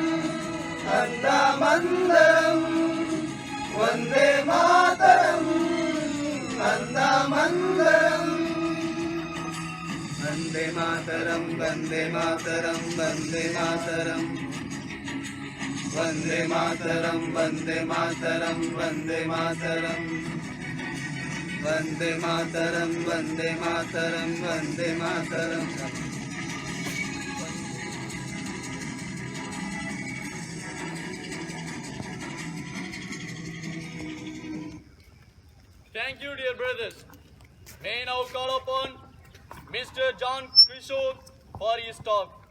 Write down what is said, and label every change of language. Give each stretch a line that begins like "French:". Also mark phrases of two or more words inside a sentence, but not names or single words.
Sanskrit: అందమందరం వందే మాతరం అందమందరం వందే మాతరం వందే మాతరం వందే మాతరం వందే మాతరం వందే మాతరం వందే మాతరం वन्दे मातरं वन्दे मातरं वन्दे मातरं
English: Thank you, dear brothers. May I now call upon Mr. John Kishore for his talk.